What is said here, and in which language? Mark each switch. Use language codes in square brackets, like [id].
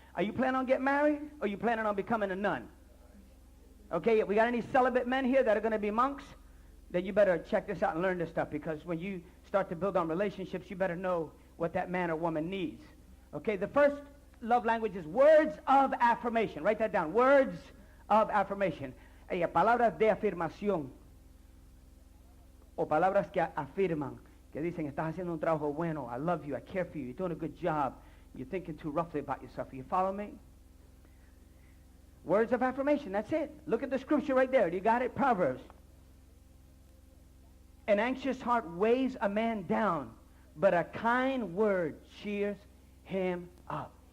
[en] Are you planning on getting married, or are you planning on becoming a nun? Okay, if we got any celibate men here that are going to be monks, then you better check this out and learn this stuff, because when you start to build on relationships, you better know what that man or woman needs. Okay, the first love language is words of affirmation. Write that down. Words of affirmation. [es] Palabras de afirmación. O palabras que afirman. Que dicen, estás haciendo un trabajo bueno. [en] I love you. I care for you. You're doing a good job. You're thinking too roughly about yourself. You follow me? Words of affirmation. That's it. Look at the scripture right there. You got it? Proverbs. An anxious heart weighs a man down, but a kind word cheers him up.